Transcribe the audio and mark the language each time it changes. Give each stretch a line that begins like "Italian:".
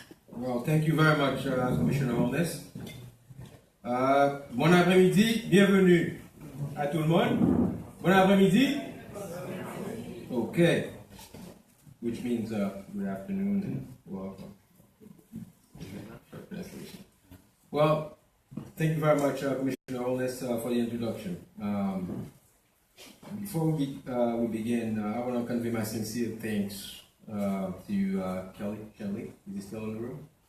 English: Well, thank you very much, Commissioner Holness.
French: Bon après-midi, bienvenue à tout le monde. Bon après-midi. Okay.
English: Which means good afternoon and welcome. Well, thank you very much, Commissioner Holness, for the introduction. Before we begin, I want to convey my sincere thanks to Kelly. Is he still in the room?